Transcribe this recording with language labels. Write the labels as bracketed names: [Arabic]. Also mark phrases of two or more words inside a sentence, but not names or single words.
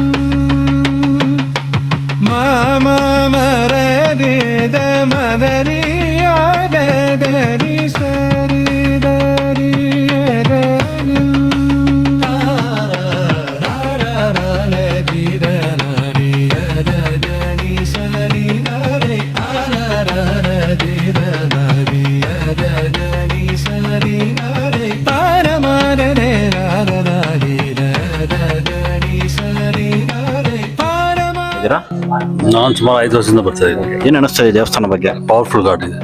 [Kannada] Mama Madari de Madariya Bedani Sari Dari Dari Sari Dari ಇದ್ದೀರಾ? ನಾನು ಸುಮಾರು 5 ವರ್ಷದಿಂದ ಬರ್ತಾ ಇದ್ದೀನಿ. ಏನ್ ಅನಿಸ್ತಾ ಇದೆ ದೇವಸ್ಥಾನ ಬಗ್ಗೆ? ಪವರ್ಫುಲ್ ಘಾಟ್ ಇದೆ.